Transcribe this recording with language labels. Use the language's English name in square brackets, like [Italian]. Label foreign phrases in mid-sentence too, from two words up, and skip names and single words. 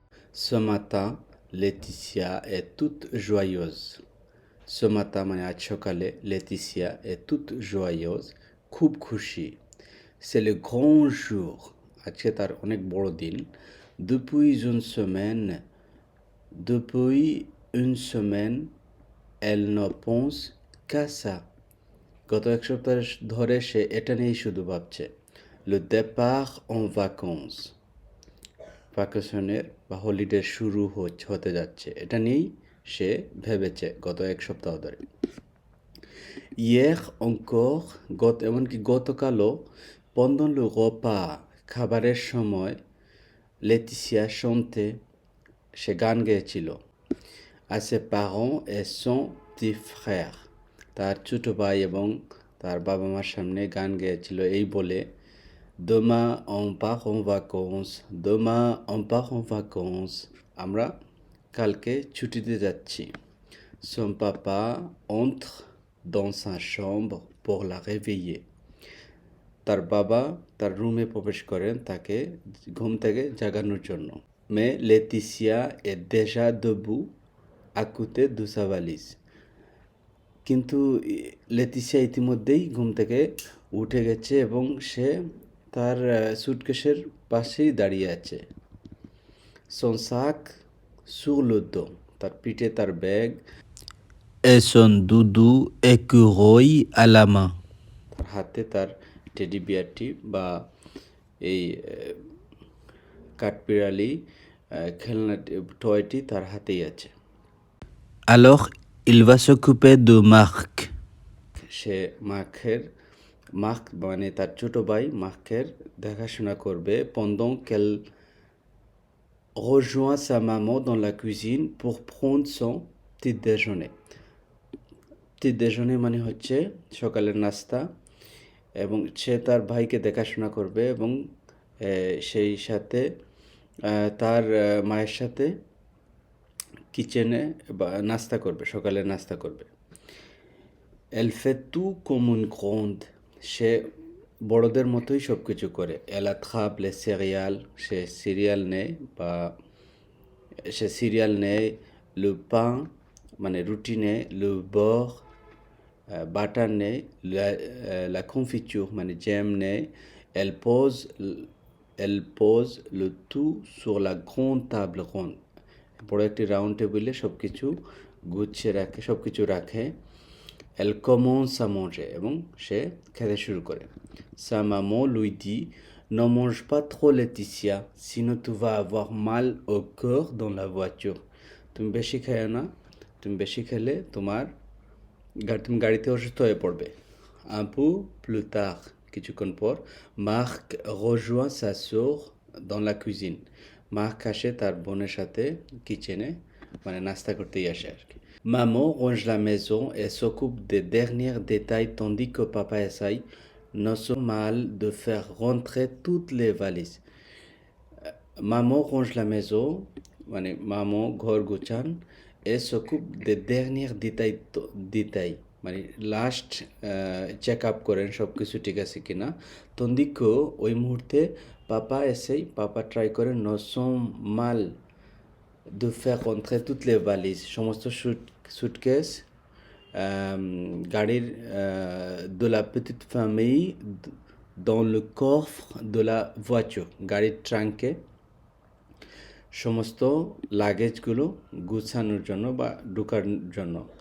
[French] Ce matin, Laetitia est toute joyeuse. Ce matin [Bangla] মানে আজ সকালে [French] Laetitia est toute joyeuse, [Bangla] খুব খুশি। [French] C'est le grand jour. [Bangla] আজকে তার অনেক বড় দিন। [French] Depuis une semaine, depuis une semaine, elle ne pense qu'à ça. [Bangla] গত এক সপ্তাহ ধরে সে এটা নিয়েই শুধু ভাবছে। [French] Le départ en vacances. [Bangla] ভ্যাকেশনের বা হলিডে শুরু হতে যাচ্ছে এটা নিয়েই সে ভেবেছে গত এক সপ্তাহ ধরে। [French] Hier encore, [Bangla] এমনকি গতকালও [French] pendant le repas [Bangla] খাবারের সময় [French] Laetitia chantait, [Bangla] সে গান গেয়েছিল [French] à ses parents et son petit frère, [Bangla] তার ছোট ভাই এবং তার বাবা মার সামনে গান গেয়েছিল এই বলে [French] Demain on part en vacances, demain on part en vacances, [Bangla] আমরা কালকে ছুটিতে যাচ্ছি। [French] Son papa entre dans sa chambre pour la réveiller. [Bangla] তার বাবা তার রুমে প্রবেশ করেন তাকে ঘুম থেকে জাগানোর জন্য। [French] Mais Laetitia est déjà debout à côté de sa valise. [Bangla] কিন্তু লেতিসিয়া ইতিমধ্যেই ঘুম থেকে উঠে গেছে এবং সে তার সুটকেসের পাশেই দাঁড়িয়ে আছে। [French] Son sac sur le dos, [Bangla] তার পিঠে তার ব্যাগ [French] et son doudou écureuil à la main, [Bangla] তার হাতে তার টেডি বিয়ারটি বা এই কাঠবিড়ালি খেলনা টয়টি তার হাতেই আছে। [French] Alors il va s'occuper de Marc. [Bangla] সে মার্ক মানে তার ছোট ভাই মার্কের দেখাশোনা করবে [French] pendant qu'elle rejoint sa maman dans la cuisine pour prendre son petit déjeuner. petit déjeuner [Bangla] মানে হচ্ছে সকালের নাস্তা এবং সে তার ভাইকে দেখাশোনা করবে এবং সেই সাথে তার মায়ের সাথে কিচেনে বা নাস্তা করবে, সকালের নাস্তা করবে। [French] Elle fait tout comme une grande. [Bangla] সে বড়দের মতোই সব কিছু করে। [French] Elle attrape les céréales, [Bangla] সে সিরিয়াল নেয়, [French] le pain [Bangla] মানে রুটি নেয়, [French] le beurre [Bangla] বাটার নেয়, [French] la confiture [Bangla] মানে জ্যাম নেয়। [French] Elle pose le tout sur la grande table ronde. [Bangla] বড় একটি রাউন্ড টেবিলে সব কিছু গুছিয়ে রাখে, সব কিছু রাখে। [French] Elle commence à manger [Bangla] এবং সে খেতে শুরু করে। [French] Sa maman lui dit ne mange pas trop Laetitia, sinon tu vas avoir mal au cœur dans la voiture. [Bangla] তুমি বেশি খেও না, তুমি বেশি খেলে তুমি গাড়িতে অসুস্থ হয়ে পড়বে। [French] Un peu plus tard, [Bangla] কিছুক্ষণ পর [French] Marc rejoint sa sœur dans la cuisine. [Bangla] Marc আসে তার বোনের সাথে কিচেনে মানে নাস্তা করতেই আসে আর কি। [French] Maman range la maison et s'occupe des derniers détails tandis que papa essaye non sans mal de faire rentrer toutes les valises. Maman range la maison, [Bangla] মানে maman ঘর গোছান [French] et s'occupe des derniers détails [Bangla] মানে লাস্ট চেক আপ করেন সব কিছু ঠিক আছে কিনা। [French] tandis que [Bangla] ওই মুহূর্তে পাপা ট্রাই করেন [French] non sans mal de faire rentrer toutes les valises, [Bangla] সমস্ত সুটকেস গাড়ির [French] de la petite famille dans le coffre de la voiture, [Bangla] গাড়ির ট্রাঙ্কে সমস্ত লাগেজগুলো গুছানোর জন্য বা ঢোকার জন্য।